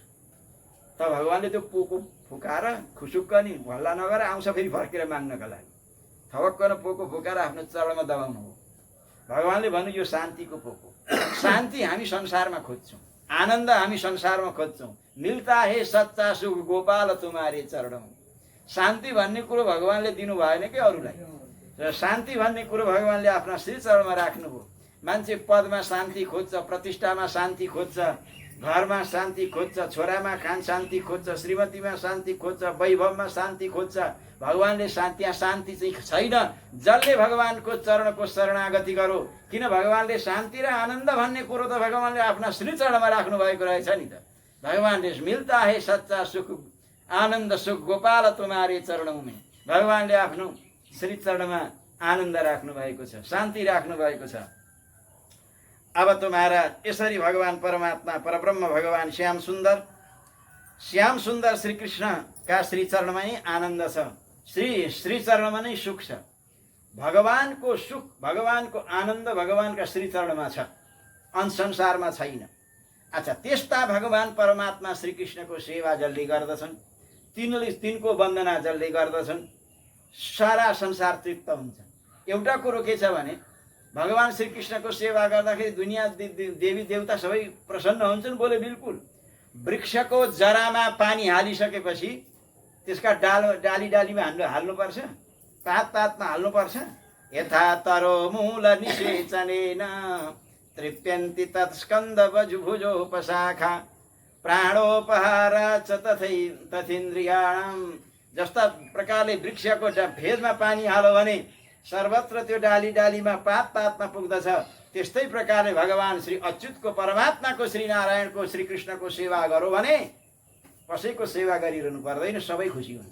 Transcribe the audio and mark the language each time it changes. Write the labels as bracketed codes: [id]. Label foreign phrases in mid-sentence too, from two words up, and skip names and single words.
[ne] त भगवानले त्यो पोको फुकाएर खुसुक्क नि हल्ला नगरेर आउँछ फेरि फर्केर माग्नका लागि। थवक्क न पोको फुकाएर आफ्नो चरणमा दबाउनु हो। भगवानले भन्नु यो शान्तिको पोको। शान्ति हामी संसारमा खोज्छौँ, आनन्द हामी संसारमा खोज्छौँ। [hi] मिल्ता है सच्चा सुख गोपाल तुम्हारे चरणमा। [ne] शान्ति भन्ने कुरो भगवानले दिनु भएन कि अरूलाई। र शान्ति भन्ने कुरो भगवानले आफ्ना श्री चरणमा राख्नुभयो। मान्छे पदमा शान्ति खोज्छ, प्रतिष्ठामा शान्ति खोज्छ, घरमा शान्ति खोज्छ, छोरामा शान्ति खोज्छ, श्रीमतीमा शान्ति खोज्छ, वैभवमा शान्ति खोज्छ। भगवानले त्यहाँ शान्ति चाहिँ छैन। जसले भगवानको चरणको शरणागति गरो, किन भगवानले शान्ति र आनन्द भन्ने कुरो त भगवानले आफ्ना श्री चरणमा राख्नु भएको रहेछ नि त। [hi] भगवानले मिल्ता है सच्चा सुख आनन्द सुख गोपाल तुम्हारे चरणों में। [ne] भगवानले आफ्नो श्री चरणमा आनन्द राख्नु भएको छ, शान्ति राख्नु भएको छ। अब तुम्हारा यसरी भगवान परमात्मा परब्रह्म भगवान श्याम सुन्दर श्री कृष्ण का श्री चरणमा नै आनन्द छ। श्री चरणमा नै सुख छ। भगवानको सुख भगवानको आनन्द भगवानका श्री चरणमा छ, अन्य संसारमा छैन। अच्छा, त्यस्ता भगवान परमात्मा श्री कृष्णको सेवा जसले गर्दछन्, तिनको वन्दना जसले गर्दछन्, सारा संसार तृप्त हुन्छ। एउटा कुरो के छ भने भगवान श्री कृष्णको सेवा गर्दाखेरि दुनियाँ देवी देवता सबै प्रसन्न हुन्छन्। [hi] बोले बिल्कुल। [ne] वृक्षको जरामा पानी हालिसकेपछि त्यसका डाली डालीमा हाल्नुपर्छ, पात पातमा हाल्नुपर्छ। [sa] यथा तरो मूल निषेचनेन तृप्यन्ति तत्स्कन्द भुजोपशाखा प्राणोपहार च तथेन्द्रियाणाम। [ne] जस्ता प्रकारले वृक्षको फेदमा पानी हाल्यो भने सर्वत्र त्यो डाली डालीमा पात पातमा पुग्दछ, त्यस्तै प्रकारले भगवान श्री अच्युतको परमात्माको श्री नारायणको श्री कृष्णको सेवा गरो भने कसैको सेवा गरिरहनु पर्दैन, सबै खुसी हुन्छ।